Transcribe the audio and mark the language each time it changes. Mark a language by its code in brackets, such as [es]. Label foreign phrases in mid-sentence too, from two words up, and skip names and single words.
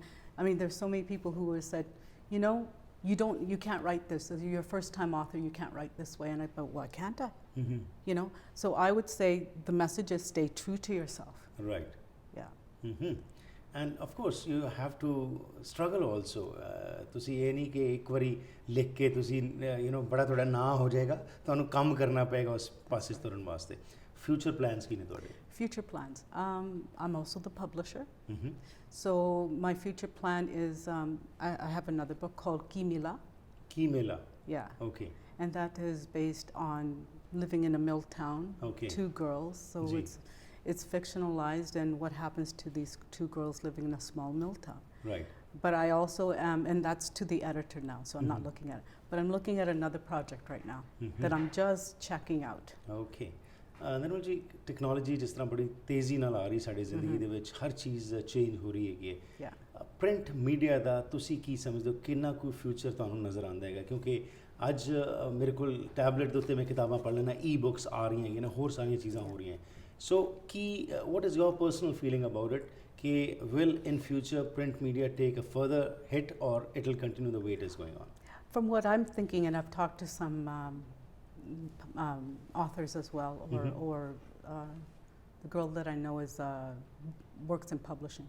[en] I mean, there's so many people who have said, you know, you can't write this. You're a first-time author, you can't write this way. And I thought, why can't I? You know, so I would say the message is stay true to yourself. Right. Yeah. And of course you have to struggle also. [pa] ਤੁਸੀਂ ਇਹ ਨਹੀਂ ਕਿ ਇੱਕ ਵਾਰੀ ਲਿਖ ਕੇ ਤੁਸੀਂ ਬੜਾ ਤੁਹਾਡਾ ਨਾਂ ਹੋ ਜਾਏਗਾ, ਤੁਹਾਨੂੰ ਕੰਮ ਕਰਨਾ ਪਏਗਾ ਉਸ ਪਾਸੇ ਤੁਰਨ ਵਾਸਤੇ. [en] Future plans [pa] ਕੀ ਨੇ ਤੁਹਾਡੇ? [en] Future plans. I'm also the publisher. So my future plan is I have another book called Ki Mila. Ki Mila. Yeah. Okay. And that is based on living in a mill town. Okay. 2 girls. So it's fictionalized and what happens to these 2 girls living in a small mill town. Right. But I also am, and that's to the editor now, so I'm not looking at it. But I'm looking at another project right now that I'm just checking out. [pa] Okay. Nirmal ji, technology ਜਿਸ ਤਰ੍ਹਾਂ ਬੜੀ ਤੇਜ਼ੀ ਨਾਲ ਆ ਰਹੀ ਸਾਡੀ ਜ਼ਿੰਦਗੀ ਦੇ ਵਿੱਚ, ਹਰ ਚੀਜ਼ ਚੇਂਜ ਹੋ ਰਹੀ ਹੈਗੀ ਹੈ. [en] print media [pa] ਦਾ ਤੁਸੀਂ ਕੀ ਸਮਝਦੇ ਹੋ, ਕਿੰਨਾ ਕੋਈ ਫਿਊਚਰ ਤੁਹਾਨੂੰ ਨਜ਼ਰ ਆਉਂਦਾ ਹੈਗਾ? ਕਿਉਂਕਿ ਅੱਜ ਮੇਰੇ ਕੋਲ ਟੈਬਲੇਟ ਦੇ ਉੱਤੇ ਮੈਂ ਕਿਤਾਬਾਂ ਪੜ੍ਹ ਲੈਣਾ, ਈ-ਬੁੱਕਸ ਆ ਰਹੀਆਂ ਹੈਗੀਆਂ ਨੇ, ਹੋਰ ਸਾਰੀਆਂ ਚੀਜ਼ਾਂ ਹੋ ਰਹੀਆਂ. [en] ਸੋ ਕੀ what is your personal feeling about it? ਕਿ will in future print media take a further hit or it will continue the way it is going on? From what I'm thinking, and I've talked to some authors as well, or the girl that I know is works in publishing.